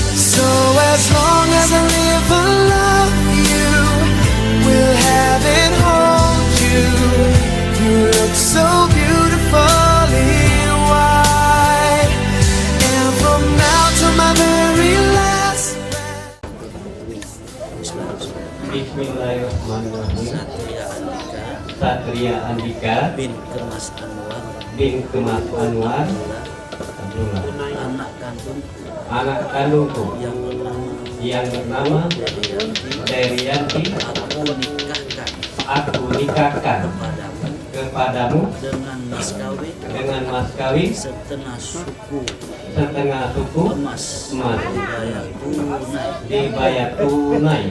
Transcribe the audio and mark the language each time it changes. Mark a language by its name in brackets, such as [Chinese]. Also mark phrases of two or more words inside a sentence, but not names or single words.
[English] So as long as I live, I love you, will have and hold you. You look so beautiful in white, and from now to my very last breath. [Arabic] بسم الله الرحمن الرحيم. [Indonesian] Satria Andika bin Kemas Anwar bin Kemas Anwar anak kandungku yang bernama Derianti aku nikahkan kepadamu dengan mas kawin setengah suku emas dibayar tunai.